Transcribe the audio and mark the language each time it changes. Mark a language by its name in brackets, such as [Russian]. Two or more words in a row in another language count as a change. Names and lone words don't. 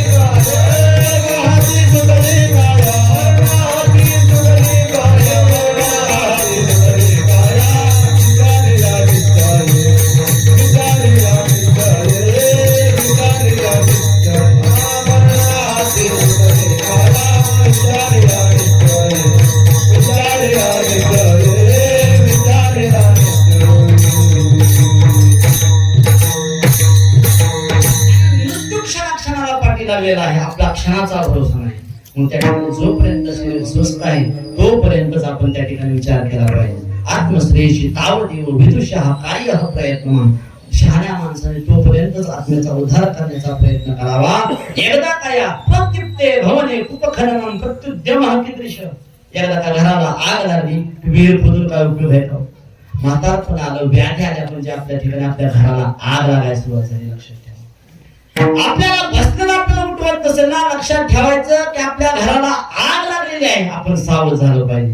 [Marathi] गाया, हाती सुटली गाया, हाती सुटली गाया, हाती सुटली गाया, विचार या विचार विचार या विचार विचार या विचार मरणा हाती सुटली गाया, विचार या विचार विचार या विचार विचार या मृत्यू क्षणाक्षणाला पाठी लागलेला आहे, आपला क्षणाचा भरोसा नाही. मग त्या ठिकाणी जोपर्यंत शरीर स्वस्थ आहे तोपर्यंतच आपण त्या ठिकाणी विचार केला पाहिजे. [Sanskrit] आत्मश्रेयशी तावदेव विदुषः कार्य हा प्रयत्न. [Marathi] शहाण्या माणसाने तोपर्यंतच आत्म्याचा उद्धार करण्याचा प्रयत्न करावा. एकदा काय [Sanskrit] प्रत्युत्ते भवने कुपखननम प्रत्युद्यमः कीदृश. [Marathi] एकदा का घराला आग लागली, विहीर खोदून काय उपयोग आहे का. म्हातारपण आलं, व्याधी आल्या म्हणजे आपल्या ठिकाणी आपल्या घराला आग लागायला सुरुवात झाली. लक्षात ठेवा. आपल्याला बसलेलं आपल्याला उठवत नसेल ना, लक्षात ठेवायचं की आपल्या घराला आग लागलेली आहे. आपण सावध झालं पाहिजे.